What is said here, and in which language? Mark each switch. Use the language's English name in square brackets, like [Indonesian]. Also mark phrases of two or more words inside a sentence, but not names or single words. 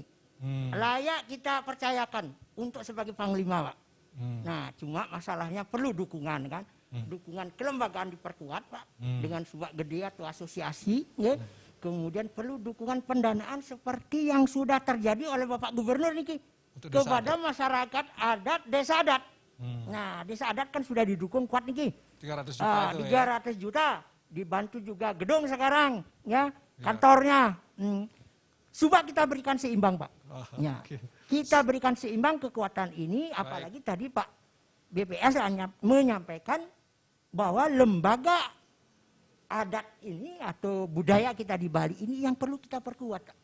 [Indonesian] Layak kita percayakan untuk sebagai panglima, Pak. Nah, cuma masalahnya perlu dukungan kan. Dukungan kelembagaan diperkuat, Pak. Dengan subak gede atau asosiasi, ya. Kemudian perlu dukungan pendanaan seperti yang sudah terjadi oleh Bapak Gubernur niki kepada masyarakat adat desa adat. Nah, desa adat kan sudah didukung kuat niki. 300 juta itu 300 juta. Dibantu juga gedung sekarang, ya, kantornya. Subak kita berikan seimbang, Pak. Ya. Kita berikan seimbang kekuatan ini, apalagi tadi Pak BPS menyampaikan bahwa lembaga adat ini atau budaya kita di Bali ini yang perlu kita perkuat.